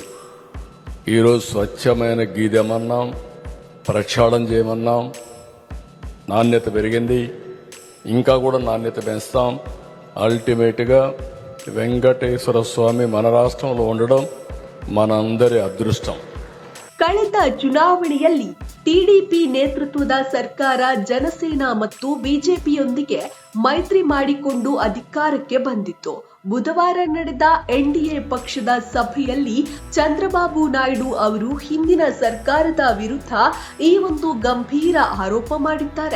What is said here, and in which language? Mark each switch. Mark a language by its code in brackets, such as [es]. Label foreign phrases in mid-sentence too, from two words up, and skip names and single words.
[te] ఈరోజు స్వచ్ఛమైన గీ తెమన్నాం, ప్రక్షాళన చేయమన్నాం. నాణ్యత పెరిగింది, ఇంకా కూడా నాణ్యత పెంచుతాం. అల్టిమేట్గా వెంకటేశ్వర స్వామి మన రాష్ట్రంలో ఉండడం మనందరి అదృష్టం. [kn] ಕಳೆದ ಚುನಾವಣೆಯಲ್ಲಿ ಟಿಡಿಪಿ ನೇತೃತ್ವದ ಸರ್ಕಾರ ಜನಸೇನಾ ಮತ್ತು ಬಿಜೆಪಿಯೊಂದಿಗೆ ಮೈತ್ರಿ ಮಾಡಿಕೊಂಡು ಅಧಿಕಾರಕ್ಕೆ ಬಂದಿತ್ತು. ಬುಧವಾರ ನಡೆದ NDA ಪಕ್ಷದ ಸಭೆಯಲ್ಲಿ ಚಂದ್ರಬಾಬು ನಾಯ್ಡು ಅವರು ಹಿಂದಿನ ಸರ್ಕಾರದ ವಿರುದ್ಧ ಈ ಒಂದು ಗಂಭೀರ ಆರೋಪ ಮಾಡಿದ್ದಾರೆ.